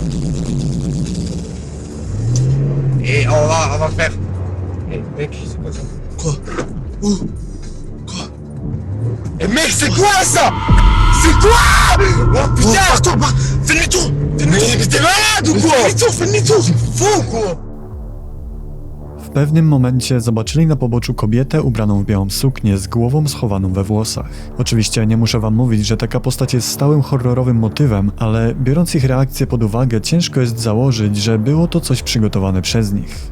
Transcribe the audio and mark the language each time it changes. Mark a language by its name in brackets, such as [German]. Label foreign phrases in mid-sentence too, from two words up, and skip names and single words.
[French] Et on va faire. Eh mec, c'est quoi ça? Quoi? Où? Quoi? Eh mec, c'est quoi ça? C'est quoi? Oh putain! Attends, fais demi-tour! Mais t'es malade ou quoi? Fais demi-tour! Fou quoi? [Polish] W pewnym momencie zobaczyli na poboczu kobietę ubraną w białą suknię z głową schowaną we włosach. Oczywiście nie muszę wam mówić, że taka postać jest stałym horrorowym motywem, ale biorąc ich reakcję pod uwagę, ciężko jest założyć, że było to coś przygotowane przez nich.